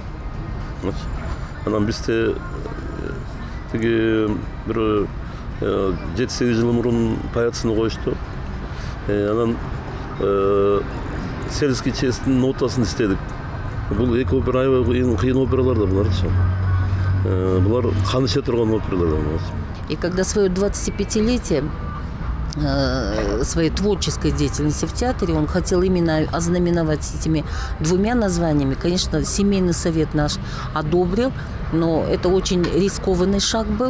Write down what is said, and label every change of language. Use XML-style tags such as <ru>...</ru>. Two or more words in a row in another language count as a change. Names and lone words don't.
<ky>Анан бизде тиги бир 7-8 жыл мурун паяцыны коюшту. Анан сельский честин нотасын издедик. Бул эки опера эң кыйын опералар да буларчы. Булар кан ише турган опералар.</ky> <ru>И когда свое 25-летие своей творческой деятельности в театре он хотел именно ознаменовать этими двумя названиями. Конечно, семейный совет наш одобрил, но это очень рискованный шаг был.</ru>